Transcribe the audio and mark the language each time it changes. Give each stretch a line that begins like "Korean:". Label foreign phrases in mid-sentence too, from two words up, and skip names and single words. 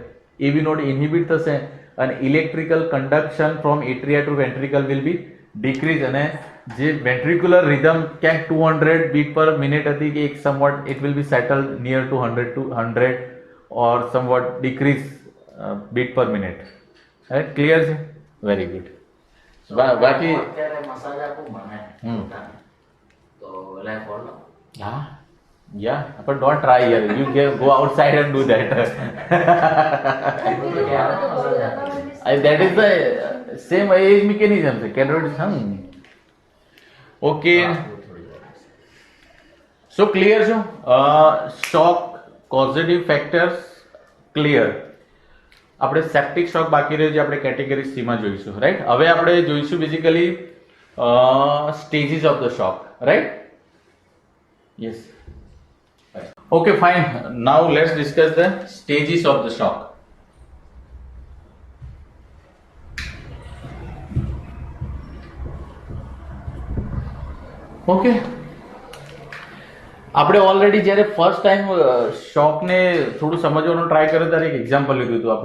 English: AV node inhibit
Gujarati: થશે અને
English: electrical conduction from atria to ventricle will be decrease,
Gujarati: અને જે
English: ventricular rhythm ક્યાંક 200 beat per minute
Gujarati: હતી કે એક
English: somewhat it will be settle near to 100 or somewhat decrease beat per minute.
Gujarati: ક્લિયર છે?
English: very good.
Gujarati: બાકી અત્યારે મસાજ આપું મને તો
English: like follow.
Gujarati: હા, યા,
English: but don't try here. You go outside and do that. That is the same age mechanism. Calories. Okay. So clear છો? Shock causative factors clear.
Gujarati: આપણે
English: septic shock
Gujarati: બાકી રહ્યો જે આપણે
English: category C
Gujarati: માં જોઈશું, રાઈટ? હવે આપણે જોઈશું
English: basically stages of the shock, right? યસ. Okay, fine. Now let's discuss the stages of the shock. Okay.
Gujarati: આપણે ઓલરેડી જ્યારે
English: first time
Gujarati: શોકને થોડું સમજવાનો ટ્રાય કર્યો ત્યારે એક એક્ઝામ્પલ લીધું હતું.